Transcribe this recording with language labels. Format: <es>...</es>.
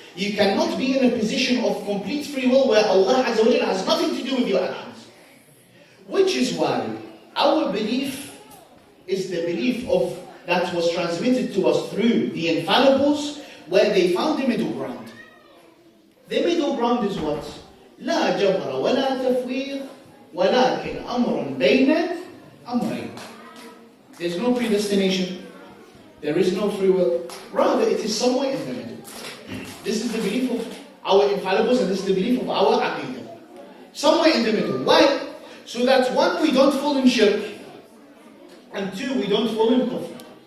<en>You cannot be in a position of complete free will where Allah Azza wa Jalla has nothing to do with your actions. Which is why our belief is the belief of that was transmitted to us through the infallibles, where they found the middle ground. The middle ground is what?</en> <ar>لا جبر ولا تفويض ولكن أمر بين أمرين.</ar> <en>There's no predestination. There is no free will. Rather, it is somewhere in the middle. This is the belief of our infallibles, and this is the belief of our aqidah. Somewhere in the middle. Why? So that one, we don't fall in shirk, and two, we don't fall in kufr.</en>